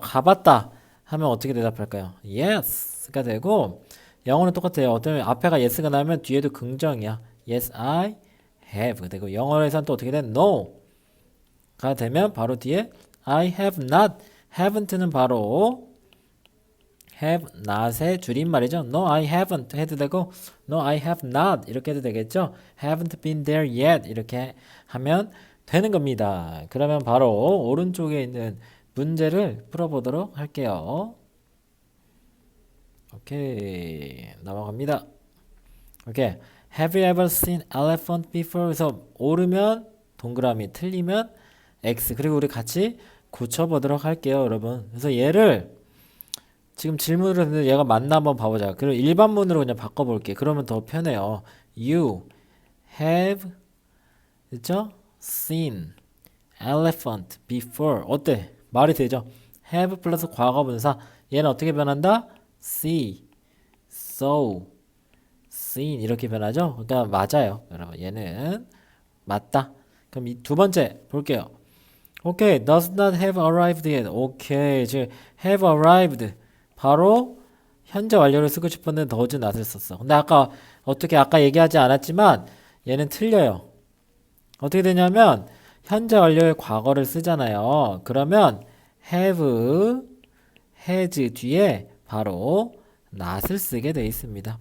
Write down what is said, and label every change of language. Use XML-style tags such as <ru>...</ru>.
<ko>가봤다 하면 어떻게 대답할까요? Yes가 되고 영어는 똑같아요. 어떤 앞에가 yes가 나면 뒤에도 긍정이야.</ko> <en>Yes, I have</en> <ko>되고 영어에서는 또 어떻게 돼? No가 되면 바로 뒤에</ko> <en>I have not,</en> <ko>haven't는 바로 have not의 줄임말이죠.</ko> <en>No, I haven't</en> <ko>해도 되고</ko> <en>No, I have not</en> <ko>이렇게 해도 되겠죠.</ko> <en>Haven't been there yet</en> <ko>이렇게 하면 되는 겁니다. 그러면 바로 오른쪽에 있는 문제를 풀어보도록 할게요. 오케이 넘어갑니다. 오케이</ko> <en>Have you ever seen elephant before?</en> <ko>그래서 옳으면 동그라미 틀리면 X 그리고 우리 같이 고쳐보도록 할게요 여러분. 그래서 얘를 지금 질문을 했는데 얘가 맞나 한번 봐보자. 그리고 일반문으로 그냥 바꿔볼게. 그러면 더 편해요.</ko> <en>You have</en> <ko>그쵸?</ko> <en>Seen elephant before</en> <ko>어때? 말이 되죠? have 플러스 과거분사 얘는 어떻게 변한다?</ko> <en>see, saw, seen</en> <ko>이렇게 변하죠? 그러니까 맞아요 여러분. 얘는 맞다. 그럼 이 두 번째 볼게요.</ko> <en>오케이 does not have arrived yet.</en> <ko>오케이 지금</ko> <en>have arrived</en> <ko>바로 현재 완료를 쓰고 싶었는데</ko> <en>does not</en> <ko>을 썼어. 근데 아까 어떻게 아까 얘기하지 않았지만 얘는 틀려요. 어떻게 되냐면 현재 완료의 과거를 쓰잖아요. 그러면 have, has 뒤에 바로 not을 쓰게 돼 있습니다.</ko>